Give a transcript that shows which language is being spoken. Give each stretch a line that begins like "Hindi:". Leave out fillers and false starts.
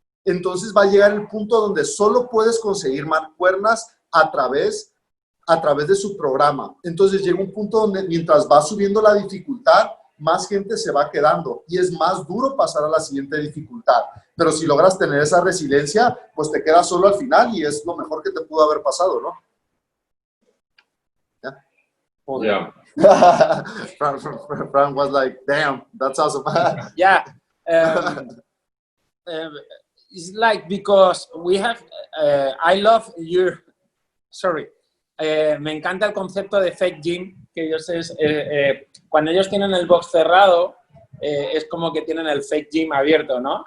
Spanish: Entonces va a llegar el punto donde solo puedes conseguir mancuernas a través de su programa. Entonces llega un punto donde mientras va subiendo la dificultad, más gente se va quedando y es más duro pasar a la siguiente dificultad. Pero si logras tener esa resiliencia, pues te quedas solo al final y es lo mejor que te pudo haber pasado, ¿no?
English: Yeah. Frank was like, damn, that's awesome. Yeah. It's like because we have, I love your, sorry,
Spanish: me encanta el concepto de fake gym, que ellos cuando ellos tienen el box cerrado, es como que tienen el fake gym abierto, ¿no?